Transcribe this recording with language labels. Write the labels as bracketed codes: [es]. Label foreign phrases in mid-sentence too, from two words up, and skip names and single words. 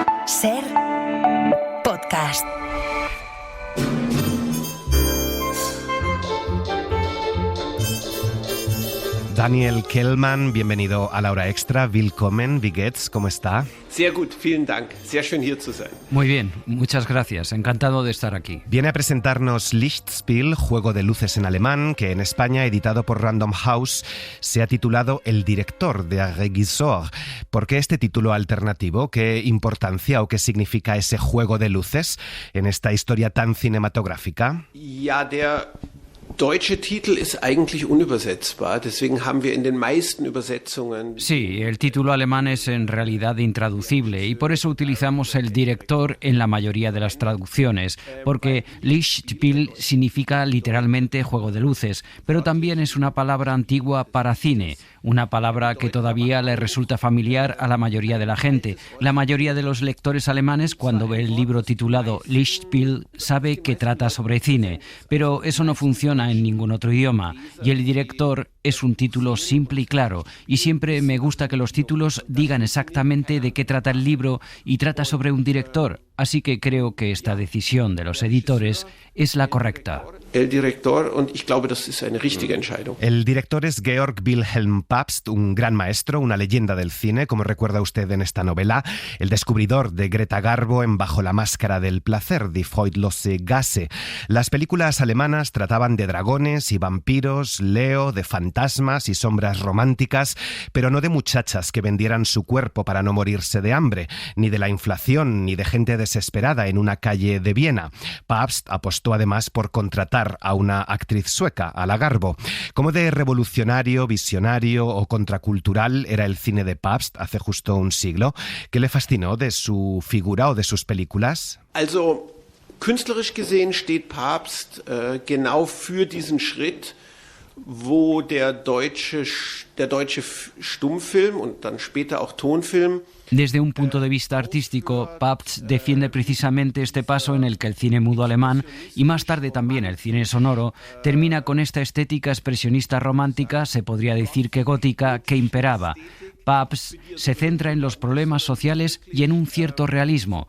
[es] Ser podcast. Daniel Kehlmann, bienvenido a La Hora Extra. [de] Willkommen, wie geht's? [es] ¿Cómo está? [de] Sehr gut, vielen Dank. Sehr schön hier zu sein. [es] Muy bien, muchas gracias. Encantado de estar aquí. Viene a presentarnos Lichtspiel, juego de luces en alemán, que en España, editado por Random House, se ha titulado El director, de Regisseur. ¿Por qué este título alternativo? ¿Qué importancia o qué significa ese juego de luces en esta historia tan cinematográfica? [de] Ja, der deutsche Titel ist eigentlich unübersetzbar, deswegen haben wir in den meisten Übersetzungen... [es] Sí, el título alemán es en realidad intraducible y por eso utilizamos el director en la mayoría de las traducciones, porque Lichtspiel significa literalmente juego de luces, pero también es una palabra antigua para cine, una palabra que todavía le resulta familiar a la mayoría de la gente. La mayoría de los lectores alemanes, cuando ve el libro titulado Lichtspiel, sabe que trata sobre cine, pero eso no funciona en ningún otro idioma, y el director es un título simple y claro, y siempre me gusta que los títulos digan exactamente de qué trata el libro y trata sobre un director, así que creo que esta decisión de los editores es la correcta. El director, [de] und ich glaube, das ist eine richtige Entscheidung. [es] El director es Georg Wilhelm Pabst, un gran maestro, una leyenda del cine, como recuerda usted en esta novela, el descubridor de Greta Garbo en Bajo la máscara del placer, Die freudlose Gasse. Las películas alemanas trataban de dragones y vampiros, Leo, de fantasmas y sombras románticas, pero no de muchachas que vendieran su cuerpo para no morirse de hambre, ni de la inflación, ni de gente desesperada en una calle de Viena. Pabst apostó además por contratar a una actriz sueca, a la Garbo. ¿Cómo de revolucionario, visionario o contracultural era el cine de Pabst hace justo un siglo? ¿Qué le fascinó de su figura o de sus películas? [de] Also, künstlerisch gesehen steht Pabst genau für diesen Schritt, wo der deutsche Stummfilm und dann später auch Tonfilm. [es] Desde un punto de vista artístico, Pabst defiende precisamente este paso en el que el cine mudo alemán, y más tarde también el cine sonoro, termina con esta estética expresionista romántica, se podría decir que gótica, que imperaba. Pabst se centra en los problemas sociales y en un cierto realismo.